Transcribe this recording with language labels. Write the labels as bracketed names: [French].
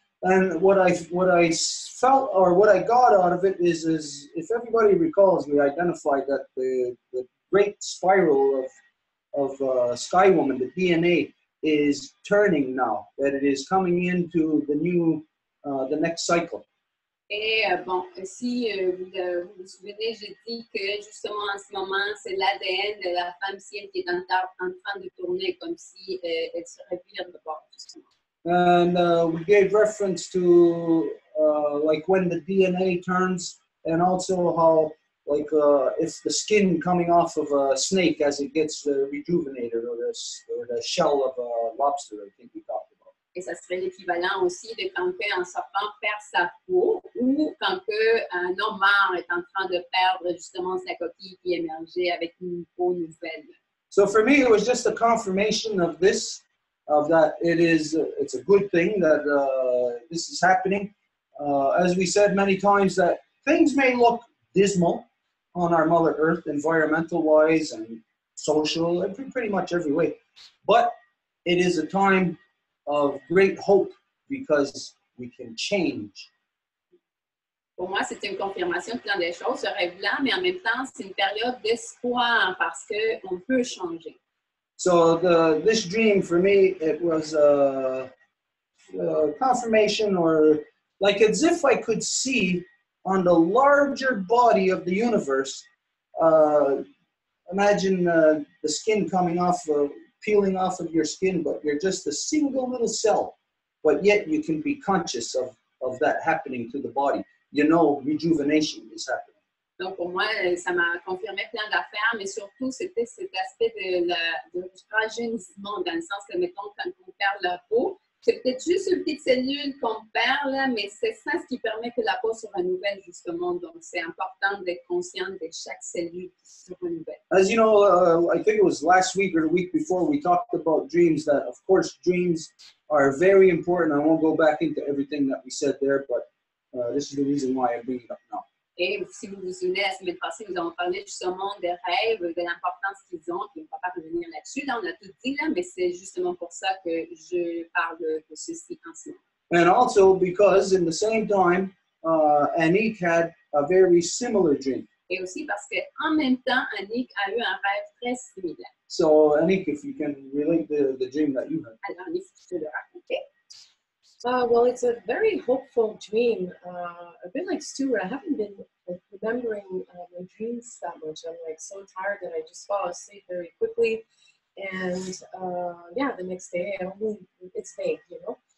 [English] And what I felt, or what I got out of it is if everybody recalls, we identified that the great spiral of Sky Woman, the DNA, is turning now, that it is coming into the next cycle. [French] Et bon, si vous vous souvenez, j'ai dit que justement en ce moment, c'est l'ADN de la femme ciel qui est en train de tourner comme si elle se revire de bord, justement. [English] And we gave reference to like when the DNA turns, and also how like it's the skin coming off of a snake as it gets rejuvenated, or the shell of a lobster, I think we talked about. [French] Et ça serait l'équivalent aussi de quand un serpent perd sa peau, ou quand un homard est en train de perdre justement sa coquille qui émergeait avec une peau nouvelle. [English] So for me, it was just a confirmation of this, of that it's a good thing that this is happening. as we said many times, that things may look dismal on our Mother Earth, environmental-wise and social, and pretty much every way. But it is a time of great hope because we can change. [French] Pour moi, c'est une confirmation de plein de choses, ce rêve-là, mais en même temps, c'est une période d'espoir parce qu'on peut changer. [English] So this dream for me, it was a confirmation, or like as if I could see on the larger body of the universe. Imagine the skin coming off, peeling off of your skin, but you're just a single little cell, but yet you can be conscious of that happening to the body. You know, rejuvenation is happening. [French] Donc, pour moi, ça m'a confirmé plein d'affaires, mais surtout, c'était cet aspect du rajeunissement, dans le sens que, mettons, quand on perd la peau, c'est peut-être juste une petite cellule qu'on perd, là, mais c'est ça ce qui permet que la peau se renouvelle, justement. Donc, c'est important d'être conscient de chaque cellule qui se renouvelle. [English] As you know, I think it was last week or the week before, we talked about dreams, that, of course, dreams are very important. I won't go back into everything that we said there, but this is the reason why I bring it up now. [French] Et si vous vous souvenez, la semaine passée, nous avons parlé justement des rêves, de l'importance qu'ils ont, puis on ne va pas revenir là-dessus. Là, on a tout dit, là, mais c'est justement pour ça que je parle de ceci en ce moment. [English] And also because in the same time, Anik had a very similar dream. [French] Et aussi parce qu'en même temps, Annick a eu un rêve très similaire. [English] So Anik, if you can relate the dream that you had. [French] Alors, Annick, si tu peux le raconter. [English] Well, it's a very hopeful dream. A bit like Stuart, I haven't been remembering my dreams that much. I'm like so tired that I just fall asleep very quickly. And yeah, the next day, it's vague, you know.